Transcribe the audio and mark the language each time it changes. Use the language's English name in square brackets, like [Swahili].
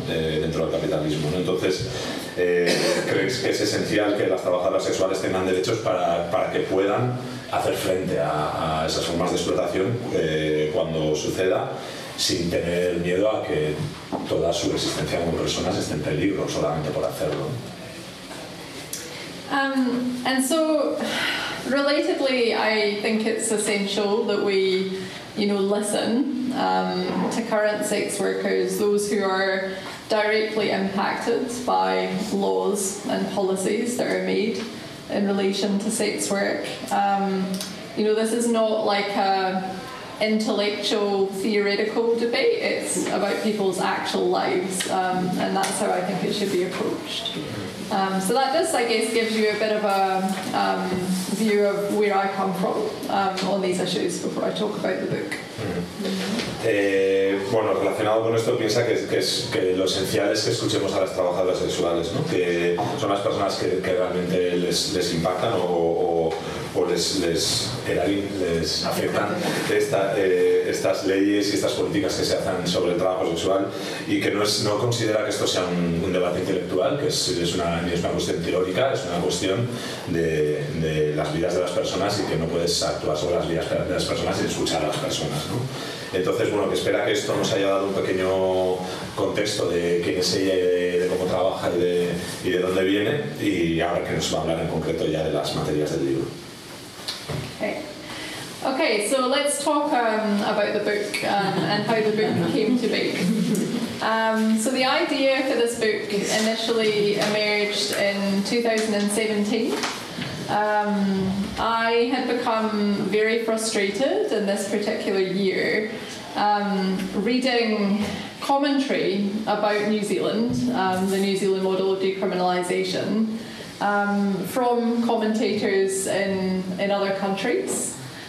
[Spanish] Dentro del capitalismo, ¿no? Entonces, ¿crees que es esencial que las trabajadoras sexuales tengan derechos para que puedan hacer frente a esas formas de explotación cuando suceda, sin tener miedo a que toda su existencia como personas esté en peligro solamente por hacerlo? [English] And so, relatedly, I think it's essential that we, you know, listen to current sex workers, those who are directly impacted by laws and policies that are made in relation to sex work. You know, this is not like a intellectual theoretical debate, it's about people's actual lives, and that's how I think it should be approached. So that just, I guess, gives you a bit of a view of where I come from on these issues before I talk about the book. [Spanish] Bueno, relacionado con esto, piensa que lo esencial es que escuchemos a las trabajadoras sexuales, ¿no? Que son las personas que realmente les impactan o les afectan estas leyes y estas políticas que se hacen sobre el trabajo sexual, y que no considera que esto sea un debate intelectual, que es una cuestión teórica, es una cuestión de las vidas de las personas, y que no puedes actuar sobre las vidas de las personas sin escuchar a las personas, ¿no? Entonces, bueno, que espera que esto nos haya dado un pequeño contexto de quién es ella y de cómo trabaja y de dónde viene, y ahora que nos va a hablar en concreto ya de las materias del libro. [English] Okay, so let's talk about the book and how the book came to be. So the idea for this book initially emerged in 2017. I had become very frustrated in this particular year reading commentary about New Zealand, the New Zealand model of decriminalisation, from commentators in other countries.